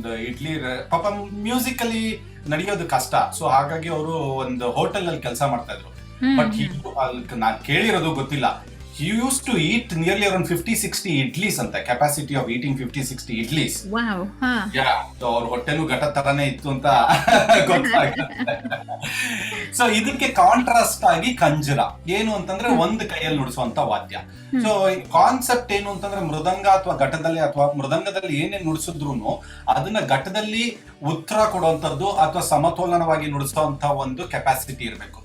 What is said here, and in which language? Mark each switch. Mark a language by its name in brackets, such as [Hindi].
[Kannada] ಇಡ್ಲಿ ಪಾಪ ಮ್ಯೂಸಿಕಲಿ ನಡೆಯೋದು ಕಷ್ಟ, ಸೊ ಹಾಗಾಗಿ ಅವರು ಒಂದು ಹೋಟೆಲ್ ಅಲ್ಲಿ ಕೆಲಸ ಮಾಡ್ತಾ ಇದ್ರು. ಬಟ್ ನಾನ್ ಕೇಳಿರೋದು ಗೊತ್ತಿಲ್ಲ, [English] he used to eat nearly around 50-60 idlis anta, capacity of eating 50-60 idlis. Wow. Yeah, so our [Kannada] ಹೊಟ್ಟೆನು ಘಟ ತರನೇ ಇತ್ತು ಅಂತ ಗೊತ್ತಾಗುತ್ತೆ. ಸೊ ಇದಕ್ಕೆ ಕಾಂಟ್ರಾಸ್ಟ್ ಆಗಿ ಕಂಜರ ಏನು ಅಂತಂದ್ರೆ ಒಂದು ಕೈಯಲ್ಲಿ ನುಡಿಸುವಂತ ವಾದ್ಯ. ಸೊ ಕಾನ್ಸೆಪ್ಟ್ ಏನು ಅಂತಂದ್ರೆ, ಮೃದಂಗ ಅಥವಾ ಘಟದಲ್ಲಿ ಅಥವಾ ಮೃದಂಗದಲ್ಲಿ ಏನೇನ್ ನುಡಿಸಿದ್ರು ಅದನ್ನ ಘಟದಲ್ಲಿ ಉತ್ತರ ಕೊಡುವಂತದ್ದು ಅಥವಾ ಸಮತೋಲನವಾಗಿ ನುಡಿಸುವಂತ ಒಂದು ಕೆಪಾಸಿಟಿ ಇರಬೇಕು.